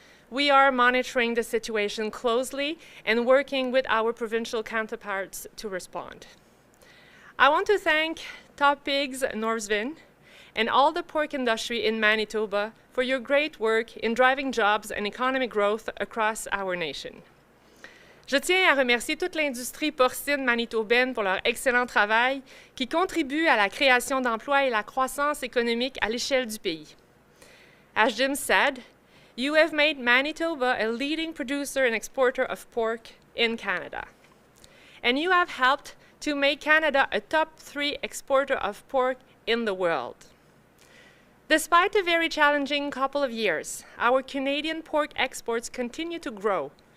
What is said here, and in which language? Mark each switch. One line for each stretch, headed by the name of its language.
English: We are monitoring the situation closely and working with our provincial counterparts to respond. I want to thank Top Pigs Northvin and all the pork industry in Manitoba for your great work in driving jobs and economic growth across our nation.
French: Je tiens à remercier toute l'industrie porcine manitobaine pour leur excellent travail qui contribue à la création d'emplois et la croissance économique à l'échelle du pays.
English: As Jim said, you have made Manitoba a leading producer and exporter of pork in Canada. And you have helped to make Canada a top 3 exporter of pork in the world. Despite a very challenging couple of years, our Canadian pork exports continue to grow.